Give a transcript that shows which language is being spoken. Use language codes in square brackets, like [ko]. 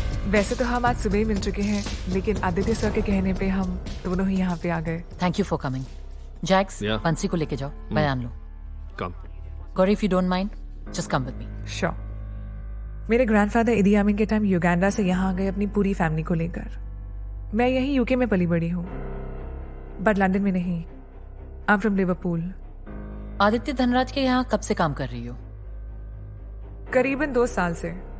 [hi] वैसे तो हम आज सुबह ही मिल चुके हैं, लेकिन आदित्य सर के कहने पे हम दोनों ही यहाँ पे आ गए। [en] Thank you for coming. Jax, Yeah. [hi] पंसी को लेके जाओ, बयान लो। [en] Come. Gauri, if you don't mind, just come with me. Sure. [hi] मेरे ग्रैंडफादर इदी आमीन के टाइम युगांडा से यहाँ आ गए अपनी पूरी फैमिली को लेकर। मैं यहीं यूके में पली बड़ी हूँ, बट लंदन में नहीं। [en] I am from Liverpool. [hi] Aditya Dhanraj के यहाँ कब से काम कर रही हो? करीबन 2 साल से।